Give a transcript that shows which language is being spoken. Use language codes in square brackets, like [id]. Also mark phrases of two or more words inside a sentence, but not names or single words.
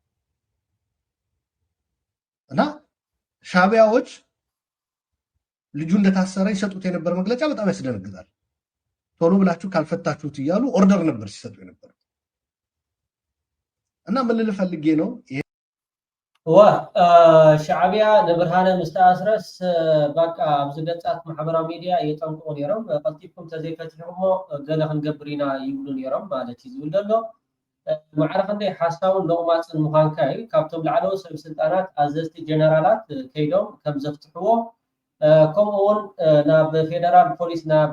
[am] እና ሻዕቢያዎች ልጁ እንደታሰረ ይሰጡት የነበረ መግለጫ በጣም ያስደነግጣል። ቶሎ ብላችሁ ካልፈታችሁት እያሉ ኦርደር ነበር ሲሰጡ የነበረ እና ምን ልል ፈልጌ ነው [ti] ሻዕቢያ ንብርሃነ ምስተኣስረስ በቃ ኣብዚ ገጻት ማሕበራዊ ሚድያ የጠንቅቑ ነይሮም ቀልጢፍኩም ተዘይፈትሕሞ ገለ ክንገብር ኢና ይብሉ ነይሮም ማለት እዩ ዝብል ዘሎ ማዕረ ክንደይ ሓሳቡን ልቑማፅን ምዃንካ እዩ ካብቶም ላዕለዎት ሰብ ስልጣናት ኣዘዝቲ ጀነራላት ከይዶም ከም ዘፍትሕዎ ከምኡ እውን ናብ ፌደራል ፖሊስ ናብ